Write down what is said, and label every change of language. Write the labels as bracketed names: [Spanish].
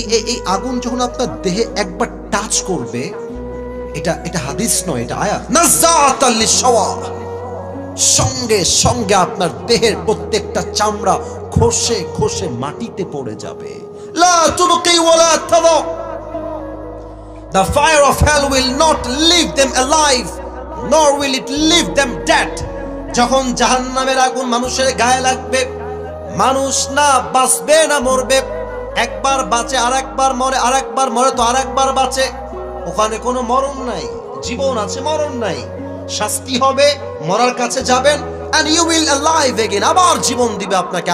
[Bangla] এই আগুন যখন আপনার দেহে একবার টাচ করবে, এটা হাদিস নয়, এটা আয়াত, [Arabic] নাযাতাল লিশওয়া, [Bangla] সঙ্গে সঙ্গে আপনার দেহের প্রত্যেকটা চামড়া খসে খসে মাটিতে পড়ে যাবে। [Arabic] লা তুবকি ওয়ালা তাদা। [English] The fire of hell will not leave them alive, nor will it leave them dead. [Bangla] যখন জাহান্নামের আগুন মানুষের গায়ে লাগবে, মানুষ না বাঁচবে না মরবে। একবার বাঁচে, আরেকবার মরে, আরেকবার মরে তো আরেকবার বাঁচে। ওখানে কোনো মরণ নাই, জীবন আছে, মরণ নাই। শাস্তি হবে, মরার কাছে যাবেন, [English] and you will alive again, [Bangla] আবার জীবন দিবে আপনাকে।